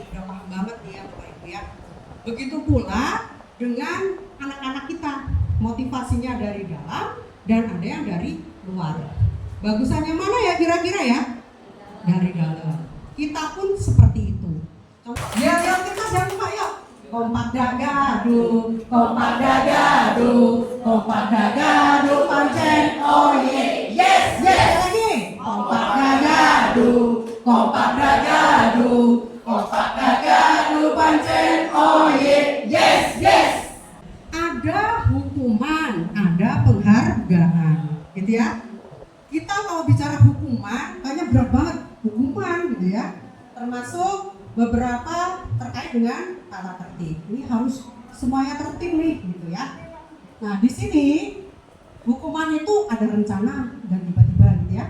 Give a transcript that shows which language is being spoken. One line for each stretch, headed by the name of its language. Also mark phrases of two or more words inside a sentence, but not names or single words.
Indonesian: Udah paham banget nih ya Bapak Ibu ya. Begitu pula dengan anak-anak kita, motivasinya dari dalam dan ada yang dari luar. Bagusannya mana ya kira-kira ya? Dari dalam. Kita pun seperti itu. Ya kita jangan lupa yuk. Kompak dagadu, kompak dagadu, kompak dagadu, pancen,
English: oh yeah, yes, yes,
Indonesian: lagi. Kompak dagadu, kompak dagadu, kompak dagadu, pancen,
English: oh yeah, yes, yes.
Indonesian: Ada hukuman, ada penghargaan, gitu ya. Kita kalau bicara hukuman, kayaknya berat banget hukuman, gitu ya. Termasuk beberapa terkait dengan tata tertib. Ini harus semuanya tertib nih, gitu ya. Nah, di sini hukuman itu ada rencana dan tiba-tiba, gitu ya.